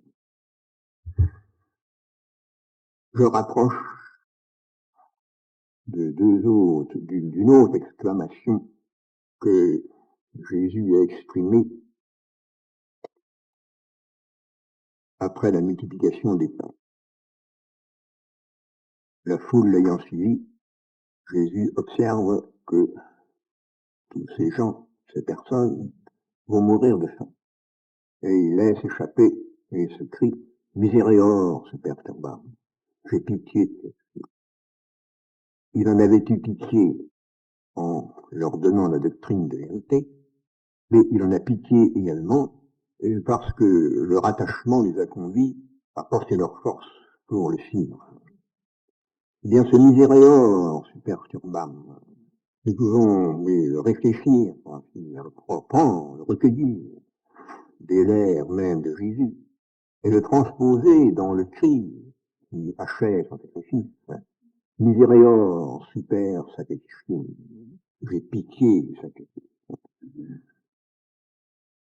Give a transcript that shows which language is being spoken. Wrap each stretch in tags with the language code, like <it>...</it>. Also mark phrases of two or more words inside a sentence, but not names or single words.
<fr>Je rapproche d'une autre exclamation que Jésus a exprimée après la multiplication des pains. La foule l'ayant suivi, Jésus observe que tous ces gens, ces personnes, vont mourir de faim. Et il laisse échapper et ce cri</fr> <la>Miséréor, super turbam.</la> <fr>J'ai pitié. Il en avait eu pitié en leur donnant la doctrine de vérité, mais il en a pitié également parce que leur attachement les a conduits à porter leur force pour le suivre. Eh bien, ce</fr> <la>Miséréor, super turbam,</la> <fr>nous pouvons réfléchir, le reprendre, le recueillir des lèvres même de Jésus, et le transposer dans le cri qui achève son sacrifice.</fr> <la>Miséréor, super</la> <fr>sacrifice, j'ai pitié du sacrifice.</fr>